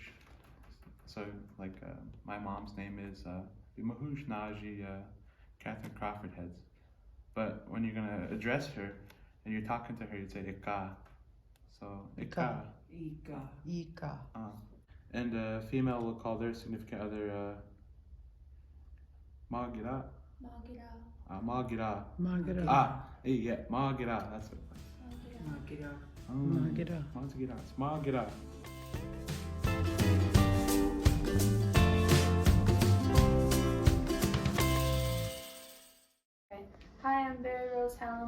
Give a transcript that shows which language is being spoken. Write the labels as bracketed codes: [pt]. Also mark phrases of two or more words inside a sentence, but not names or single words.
[en] So like my mom's name is Mahush Naji Catherine Crawford Heads. But when you're gonna address her and you're talking to her, you'd say Ika. So Ika. Ika. Ika. And a female will call their significant other Magira. Magira. Magira. Magara. Yeah, Magira. That's it. Magira. Magira. Magira. It's Magira. Hi, I'm Barry Rose Hallam.